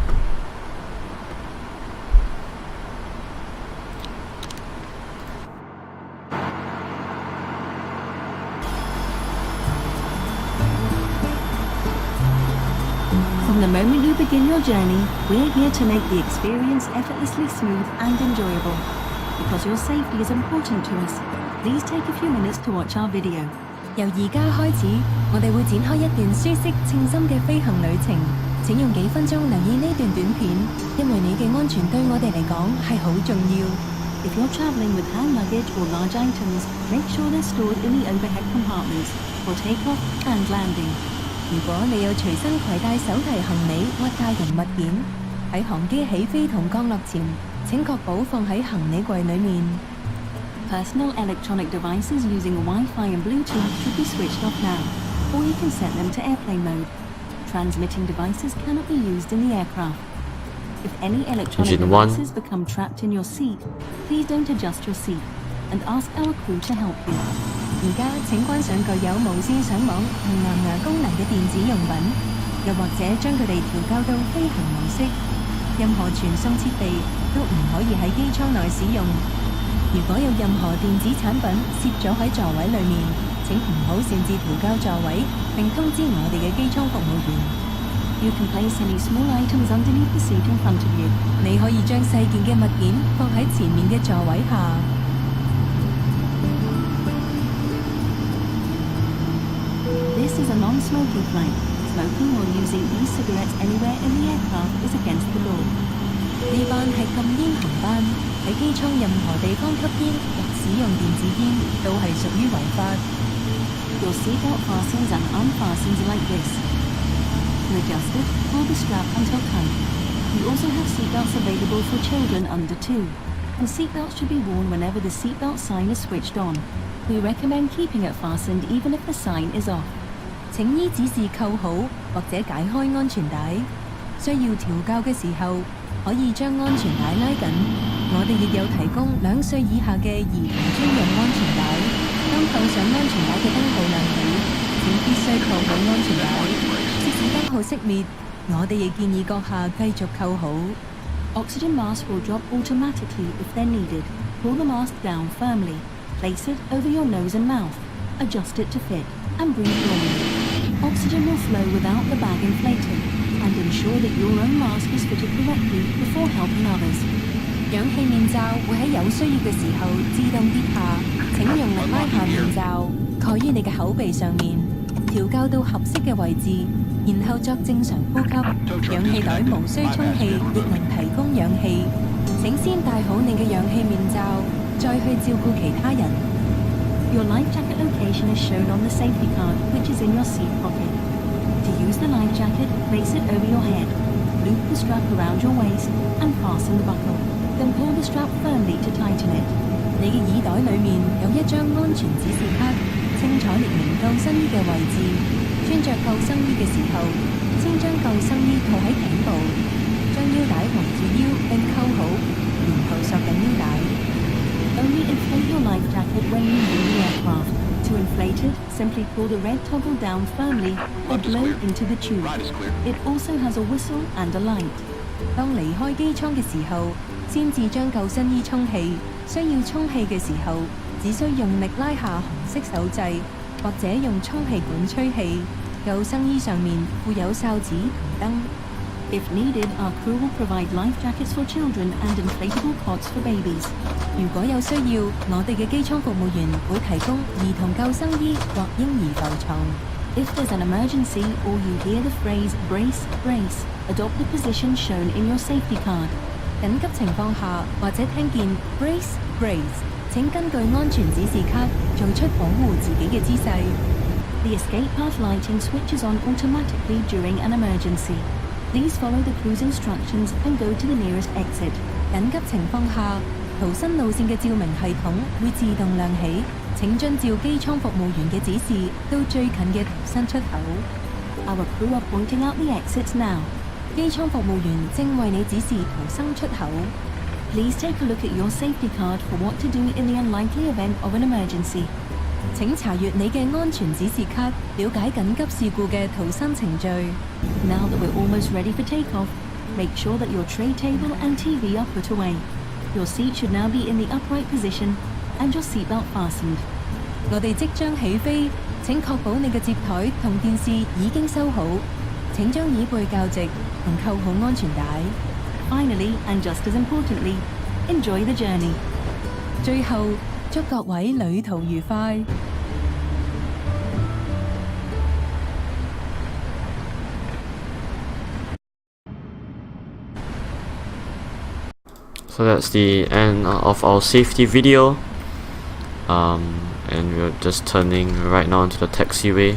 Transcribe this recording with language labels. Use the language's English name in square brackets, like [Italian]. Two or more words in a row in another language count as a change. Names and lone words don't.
[English] From the moment you begin your journey, we're here to make the experience effortlessly smooth and enjoyable. Because your safety is important to us, please take a few minutes to watch our video. [Cantonese] 由而家開始，我哋會展開一段舒適稱心嘅飛行旅程。請用幾分鐘留意呢段短片，因為你嘅安全對我哋嚟講係好重要。 [English] If you're traveling with hand luggage or large items, make sure they're stored in the overhead compartments for takeoff and landing. [Cantonese] 如果你有隨身攜帶手提行李或大型物件，喺航機起飛同降落前，請確保放喺行李櫃裡面。 [English] Personal electronic devices using Wi-Fi and Bluetooth should be switched off now, or you can set them to airplane mode. Transmitting devices cannot be used in the aircraft. If any electronic Engine one. devices become trapped in your seat, please don't adjust your seat and ask our crew to help you. [Cantonese] 而家請關上具有無線上網同藍牙功能嘅電子用品，又或者將佢哋調校到飛行模式。任何傳送設備都唔可以喺機艙內使用。如果有任何電子產品攝咗喺座位裡面，請唔好擅自調校座位，並通知我哋嘅機艙服務員。 [English] You can place any small items underneath the seat in front of you. [Cantonese] 你可以將細件嘅物件放喺前面嘅座位下。 [English] This is a non-smoking flight. Smoking or using e-cigarettes anywhere in the aircraft is against the law. [Cantonese] 呢班係禁煙航班，喺機艙任何地方吸煙或使用電子煙都係屬於違法。 [English] Your seatbelt fastens and unfastens like this. To adjust it, pull the strap until tight. We also have seatbelts available for children under 2, and seatbelts should be worn whenever the seatbelt sign is switched on. We recommend keeping it fastened even if the sign is off. [Cantonese] 請依指示扣好或者解開安全帶。需要調校嘅時候，可以將安全帶拉緊。我哋亦有提供2歲以下嘅兒童專用安全帶。當扣上安全帶嘅燈號亮起，請必須扣好安全帶。即使燈號熄滅，我哋亦建議閣下繼續扣好。 [English] Oxygen masks will drop automatically if they're needed. Pull the mask down firmly. Place it over your nose and mouth. Adjust it to fit and breathe normally. Oxygen will flow without the bag inflating, and ensure that your own mask is fitted correctly before helping others. [Cantonese] 氧氣面罩會喺有需要嘅時候自動跌下，請用力拉下面罩， 蓋於你嘅口鼻上面，調校到合適嘅位置，然後作正常呼吸。氧氣袋無需充氣，亦能提供氧氣。請先戴好你嘅氧氣面罩，再去照顧其他人。 [English] Your life jacket location is shown on the safety card, which is in your seat pocket. To use the life jacket, place it over your head, loop the strap around your waist, and fasten the buckle. Then pull the strap firmly to tighten it. [Cantonese] 你嘅耳袋裡面有一張安全指示卡，清楚列明救生衣嘅位置。穿着救生衣嘅時候，先將救生衣套喺頸部，將腰帶圍住腰並扣好，然後索緊腰帶。 [English] Only inflate your life jacket when leaving the aircraft. To inflate it, simply pull the red toggle down firmly and blow into the tube. It also has a whistle and a light. [Cantonese] 當離開機艙嘅時候，先至將救生衣充氣。需要充氣嘅時候，只需用力拉下紅色手掣，或者用充氣管吹氣。救生衣上面附有哨子同燈。 [English] If needed, our crew will provide life jackets for children and inflatable cots for babies. [Cantonese] 如果有需要，我哋嘅機艙服務員會提供兒童救生衣或嬰兒浮床。 [English] If there's an emergency or you hear the phrase brace, brace, adopt the position shown in your safety card. [Cantonese] 緊急情況下，或者聽見 [English] brace brace， [Cantonese] 請根據安全指示卡做出保護自己嘅姿勢。 [English] The escape path lighting switches on automatically during an emergency. Please follow the crew's instructions and go to the nearest exit. [Cantonese] 緊急情況下，逃生路線嘅照明系統會自動亮起，請遵照機艙服務員嘅指示到最近嘅逃生出口。 [English] Our crew are pointing out the exits now. [Cantonese] 機艙服務員正為你指示逃生出口。 [English] Please take a look at your safety card for what to do in the unlikely event of an emergency. [Cantonese] 請查閱你嘅安全指示卡，了解緊急事故嘅逃生程序。 [English] Now that we're almost ready for takeoff, make sure that your tray table and TV are put away. Your seat should now be in the upright position and your seatbelt fastened. [Cantonese] 我哋即將起飛，請確保你嘅接台同電視已經收好。請將椅背校直同扣好安全帶。 [English] Finally, and just as importantly, enjoy the journey. [Cantonese] 最後，祝各位旅途愉快。 [English] So that's the end of our safety video. And we're just turning right now into the taxiway.